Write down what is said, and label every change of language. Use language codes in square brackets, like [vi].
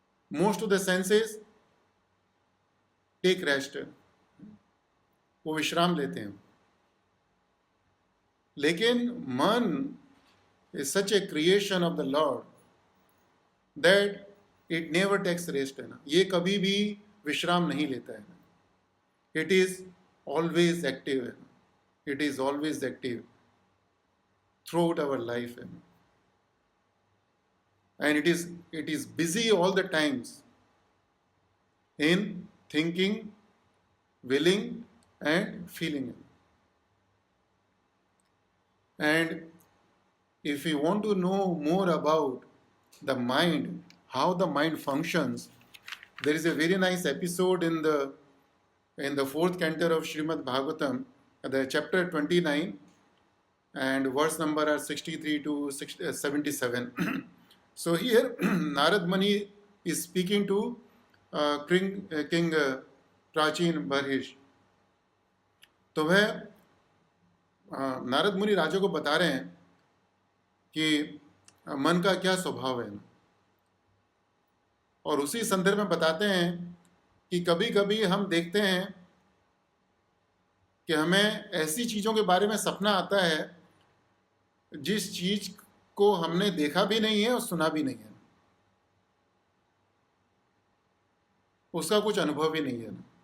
[en] most of the senses take rest, [hi] वो विश्राम लेते हैं. [en] लेकिन मन is such a creation of the Lord that it never takes rest, है ना. [hi] ये कभी भी विश्राम नहीं लेता है. [en] It is always active, है. It is always active throughout our life, and it is busy all the times in thinking, willing, and feeling. And if we want to know more about the mind, how the mind functions, there is a very nice episode in the fourth canto of Srimad Bhagavatam, the chapter 29, and verse number are 63 to 77. So here Narad Muni is speaking to King Prachin Barhish. [hi] तो वह नारद मुनि राजा को बता रहे हैं कि मन का क्या स्वभाव है, और उसी संदर्भ में बताते हैं कि कभी कभी हम देखते हैं कि हमें ऐसी चीज़ों के बारे में सपना आता है जिस चीज़ को हमने देखा भी नहीं है और सुना भी नहीं है, उसका कुछ अनुभव ही नहीं है.